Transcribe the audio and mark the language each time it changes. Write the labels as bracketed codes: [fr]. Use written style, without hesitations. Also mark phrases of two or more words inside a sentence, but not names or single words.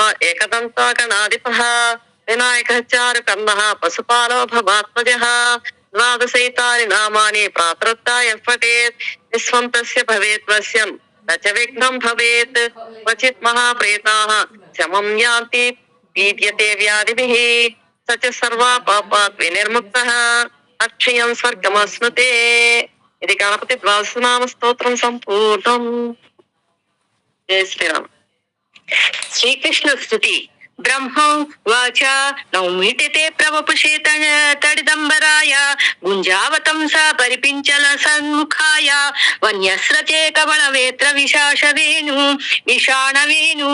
[sa] एकदन्ता गणाधिपः विनायकः चारुकर्णः पशुपालो भवात्मजः द्वादशैतानि नामानि प्रातरुत्थाय पठेत् विश्वं तस्य भवेत् वश्यं न च विघ्नं भवेत् क्वचित् महाप्रेताः शमं यान्ति पीड्यते व्याधिभिः स च सर्वा पापात् विनिर्मुक्तः अक्षयं स्वर्गमश्नुते। [te] ఇది గణపతి ద్వాదశనామ స్తోత్రం సంపూర్ణం. జయ శ్రీరామ్. శ్రీకృష్ణ స్తుతి. [sa] బ్రహ్మోవాచ నౌమీటితే ప్రవపుషే తడిదంబరాయ గుంజావతంస పరిపించల సన్ముఖాయ వన్యస్రచే కవళవేత్ర విశాషవేణు విషాణవేణు